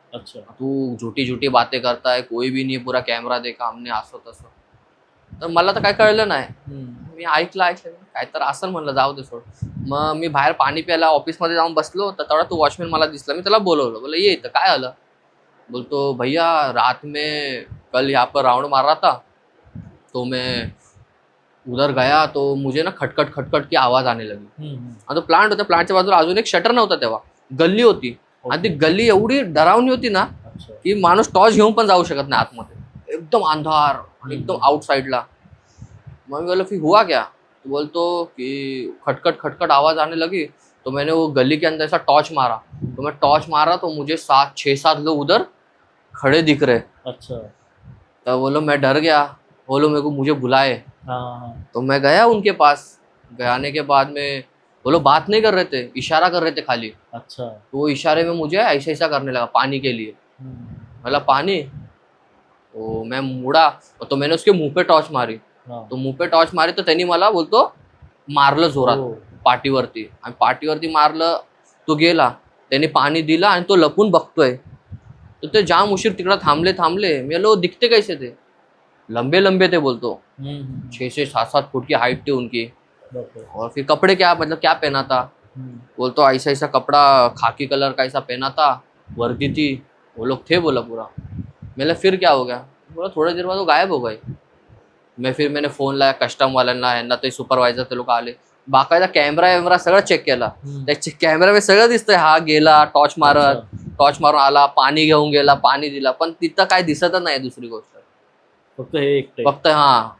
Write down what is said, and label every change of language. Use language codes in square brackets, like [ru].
[hi] अच्छा. तू झुटी बातें करताय, कोई भी नाही, पुरा कॅमेरा देखा हमने, [mr] असं तसं. तर मला तर काय कळलं नाही. मी ऐकलं काय तर असं म्हणलं, जाऊ दे सोड. मग मी बाहेर पाणी प्यायला ऑफिसमध्ये जाऊन बसलो, तर तेवढा तो वॉचमॅन मला दिसला. मी त्याला बोलवलं, बोला ये इथं, काय आलं. [hi] बोलतो भैया रात में कल यहाँ पर राउंड मार रहा था, तो मैं उधर गया तो मुझे ना खटखट की आवाज आने लगी. [mr] आणि तो प्लांट होता, प्लांटच्या बाजूला अजून एक शटर नव्हता तेव्हा, गल्ली होती. आणि ती गल्ली एवढी डरावणी होती ना की माणूस टॉर्च घेऊन पण जाऊ शकत नाही आतमध्ये, एकदम अंधार आणि एकदम आउटसाइडला. मग मी [hi] बोला फिर हुआ क्या, तो बोलतो कि खटखट आवाज आने लगी, तो मैंने वो गली के अंदर ऐसा टॉर्च मारा. तो मैं टॉर्च मारा तो मुझे 6-7 लोग उधर खड़े दिख रहे. अच्छा. तो बोलो मैं डर गया, बोलो मेरे को मुझे बुलाए. तो मैं गया उनके पास. आने के बाद में बोलो बात नहीं कर रहे थे, इशारा कर रहे थे खाली. अच्छा. तो वो इशारे में मुझे ऐसा करने लगा पानी के लिए. बोला पानी. तो मैं मुड़ा, तो मैंने उसके मुंह पे टॉर्च मारी. तो मुंह पे टॉर्च मारी [mr] तर त्यांनी मला बोलतो मारलं जोरात पाठीवरती, आणि पाठीवरती मारलं. तो गेला, त्याने पाणी दिलं आणि तो लपून बघतोय तर ते जाम उशीर तिकडं थांबले मी [hi] लो दिखते कैसे थे, लंबे लंबे थे बोलतो, 6-7 फुट की हाइट थी उनकी। और फिर कपड़े क्या मतलब क्या पहना था, बोलतो ऐसा ऐसा कपड़ा खाकी कलर का ऐसा पहना था, वर्दी थी, वो लोग थे बोला पूरा। मैंने फिर क्या हो गया, बोला थोड़ी देर बाद वो गायब हो गए। [mr] मैंने फोन लाया कस्टम वाल्यांना, यांना ते सुपरवायझर ते लोक आले, बाकायदा कॅमेरा सगळं चेक केला, त्या कॅमेरामध्ये सगळं दिसतंय, हा गेला टॉर्च मारून आला, पाणी घेऊन गेला, पाणी दिला, पण तिथं काय दिसतच नाही दुसरी गोष्ट, फक्त हे एकटे. फक्त हा।